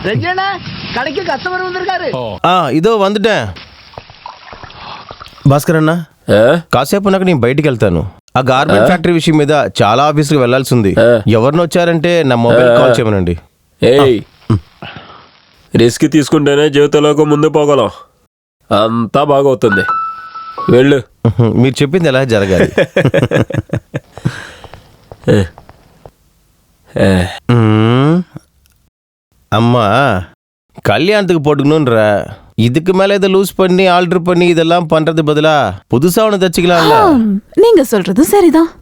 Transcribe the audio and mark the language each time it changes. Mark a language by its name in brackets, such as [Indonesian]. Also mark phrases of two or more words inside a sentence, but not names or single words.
[Telugu] ఇదో వందటే భాస్కర్ అన్న, కాసేపు నాకు నేను బయటికి వెళ్తాను. ఆ [English] garment factory [Telugu] విషయం మీద చాలా ఆఫీస్కి వెళ్లాల్సి ఉంది. ఎవరిని వచ్చారంటే నా [English] mobile call [Telugu] చేయమనండి. రిస్క్ తీసుకుంటేనే జీవితంలోకి ముందు పోగలం. అంతా బాగవుతుంది, వెళ్ళు. మీరు చెప్పింది ఎలా జరగాలి. [Tamil] அம்மா கல்யாணத்துக்கு போட்டுக்கணும்ன்ற இதுக்கு மேல இதை லூஸ் பண்ணி ஆல்டர் பண்ணி இதெல்லாம் பண்றது பதிலா புதுசா ஒன்று தச்சுக்கலாம்ல. நீங்க சொல்றது சரிதான்.